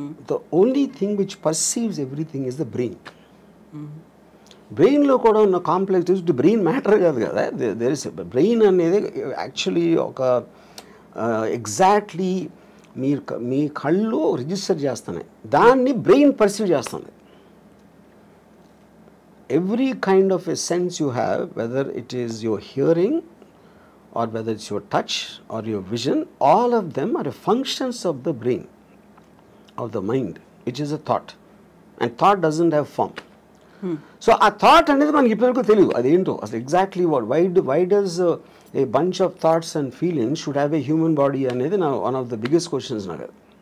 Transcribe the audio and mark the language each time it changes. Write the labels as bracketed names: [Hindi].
[English] The only thing which perceives everything is the brain. [Telugu] బ్రెయిన్లో కూడా ఉన్న కాంప్లెక్స్ బ్రెయిన్ మ్యాటర్ కాదు కదా, దేర్ ఇస్ బ్రెయిన్ అనేది యాక్చువల్లీ ఒక ఎగ్జాక్ట్లీ మీ కళ్ళు రిజిస్టర్ చేస్తున్నాయి, దాన్ని బ్రెయిన్ పర్సీవ్ చేస్తుంది. [English] Every kind of a sense you have, whether it is your hearing or whether it's your touch or your vision, all of them are functions of the brain, of the mind, which is a thought. And thought doesn't have form. [Telugu] So ఆ thought అనేది మనకి ఇప్పటివరకు తెలియదు అదేంటో అసలు exactly [English] why does a bunch of thoughts and feelings should have a human body [Telugu] అనేది నా [English] one of the biggest questions [Telugu] నాకు అది.